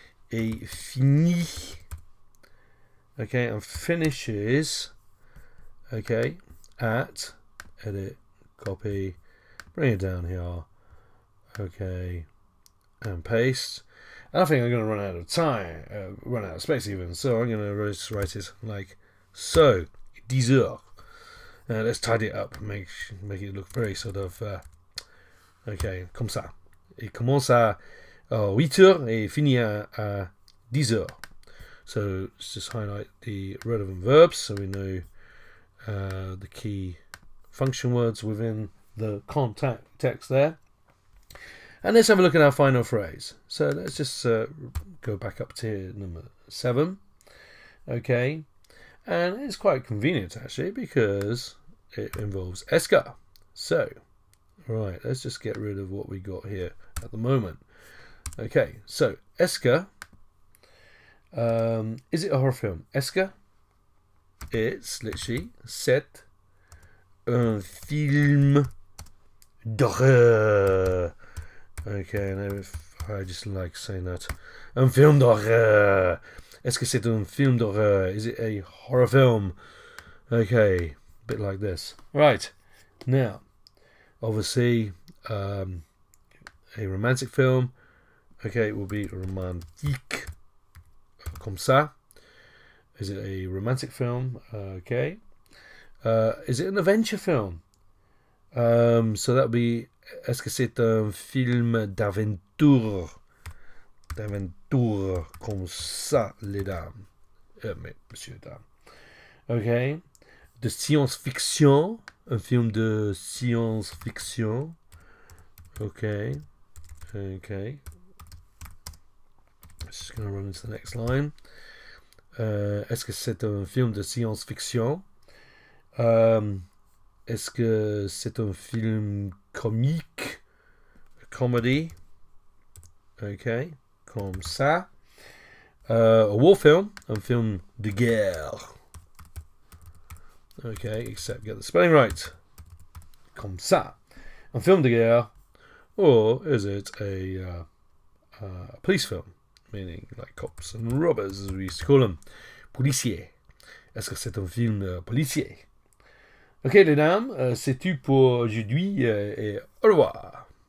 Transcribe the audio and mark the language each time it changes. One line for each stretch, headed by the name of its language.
French: Et finit.
English: Okay, and finishes, okay, at, edit, copy, bring it down here, okay, and paste. And I think I'm going to run out of time, run out of space even, so I'm going to just write it like so,
French: 10 heures.
English: Let's tidy it up, make it look very sort of, okay,
French: comme ça. Il commence à 8 heures et finit à 10 heures.
English: So let's just highlight the relevant verbs so we know the key function words within the contact text there. And let's have a look at our final phrase. So let's just go back up to number 7. Okay, and it's quite convenient actually because it involves esca. So, right, let's just get rid of what we got here at the moment. Okay, so esca. Is it a horror film?
French: Est-ce que
English: it's literally
French: c'est un film d'horreur?
English: Okay, now if I just like saying that.
French: Un film d'horreur. Est-ce que c'est un film d'horreur?
English: Is it a horror film? Okay, a bit like this. Right, now, obviously, a romantic film. Okay, it will be romantique.
French: Comme ça.
English: Is it a romantic film? Okay. Is it an adventure film? So that would be,
French: est-ce que c'est un film d'aventure? D'aventure, comme ça, les dames. Mais, monsieur, dames. Okay. De science-fiction. Un film de science-fiction. Okay. Okay.
English: Just going to run into the next line.
French: Est-ce que c'est un film de science-fiction? Est-ce que c'est un film comique?
English: Comedy? Ok,
French: comme ça.
English: A war film,
French: un film de guerre.
English: Okay, except get the spelling right.
French: Comme ça. Un film de guerre.
English: Or is it a police film? Meaning like cops and robbers, as we used to call them.
French: Policier. Est-ce que c'est un film policier? Ok les dames, c'est tout pour aujourd'hui et au revoir.